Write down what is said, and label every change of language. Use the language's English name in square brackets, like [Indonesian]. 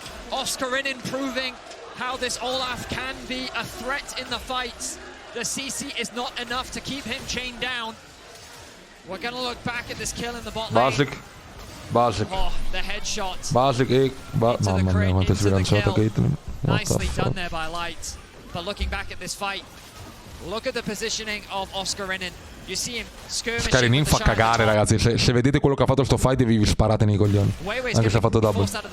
[English] Oscarinin proving how this Olaf can be a threat in the fights. The CC is not enough to keep him chained down. We're going to look back at this kill in the bot lane. Basic. Oh, the headshot. [Italian] Basic e... Mamma mia, quanto è sbilanciata Caitlyn. [English] Nicely done there by Light. But looking back at this fight, look at the positioning of Oscarinin. You see him skirmishing. [Italian] Oscarinin fa cagare, ragazzi. Se vedete quello che ha fatto sto fight, vi sparate nei coglioni. Anche se ha fatto double.